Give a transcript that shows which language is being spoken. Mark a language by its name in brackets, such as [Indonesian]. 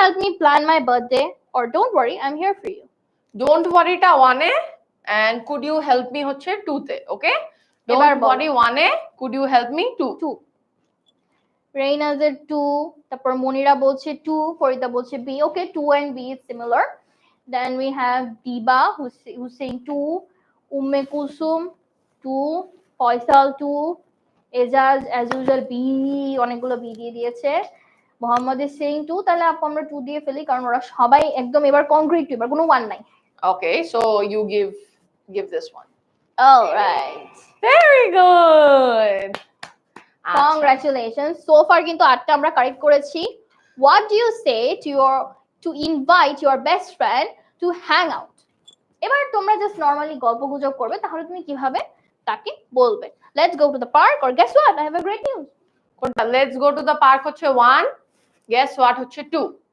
[English] help me plan my birthday, or don't worry, I'm here for you? Don't worry টা 1 এ and could you help me [Bangla] হচ্ছে [English] 2 তে। ওকে, [Bangla] এবার [English] don't [Bangla] বলো। [English] worry 1 এ, could you help me 2। [Bangla] 2, রেইনাজের 2, তারপর মনিরা বলছে 2, ফরিদা বলছে B. [English] Okay, 2 and B is similar. Then we have Diba who's saying 2, Umme Kulsum 2, Faisal 2, Ejaz as usual B, [Bangla] অনেকগুলো B দিয়ে দিয়েছে। মোহাম্মদ [English] is saying [Bangla] 2, তাহলে আপু আমরা 2 দিয়ে ফেলি, কারণ ওরা সবাই একদম এবার কংক্রিট, এবার কোনো 1 নাই। [English] Okay, so you give this one. All right. Very good. আচ্ছা। Congratulations. So far [Bangla] কিন্তু 8টা আমরা কারেক্ট করেছি। [English] What do you say to invite your best friend to hang out? [Bangla] এবার তোমরা জাস্ট নরমালি গল্পগুজব করবে, তাহলে তুমি কিভাবে তাকে বলবে? [English] Let's go to the park, or guess what? I have a great news. [Bangla] কোনটা? [English] Let's go to the park [Bangla] হচ্ছে [English] 1, guess what হচ্ছে 2.